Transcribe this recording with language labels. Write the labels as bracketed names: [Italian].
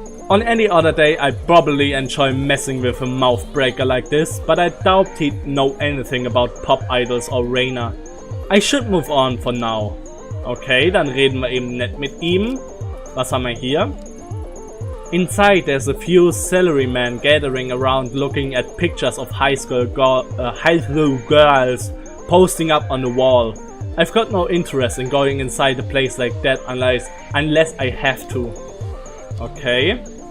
[English] On any other day, I'd probably enjoy messing with a mouth breaker like this, but I doubt he'd know anything about pop idols or Reina. I should move on for now. [German] Okay, dann reden wir eben nett mit ihm. Was haben wir hier? [English] Inside, there's a few salarymen gathering around looking at pictures of high school girls posting up on the wall. I've got no interest in going inside a place like that unless I have to. Okay.